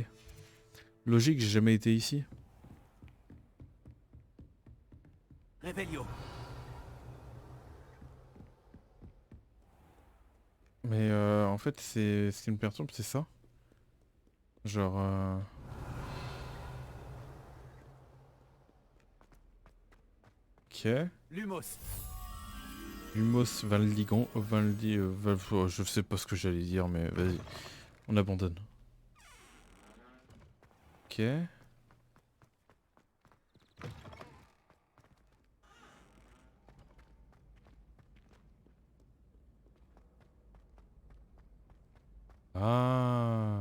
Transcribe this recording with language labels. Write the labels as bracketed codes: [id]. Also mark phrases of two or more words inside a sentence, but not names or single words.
[fr] Logique j'ai jamais été ici. Réveillon. Mais en fait c'est ce qui me perturbe c'est ça. Genre... Ok. Lumos. Lumos Valdigan... oh, je sais pas ce que j'allais dire mais vas-y. On abandonne. Ok. Ah.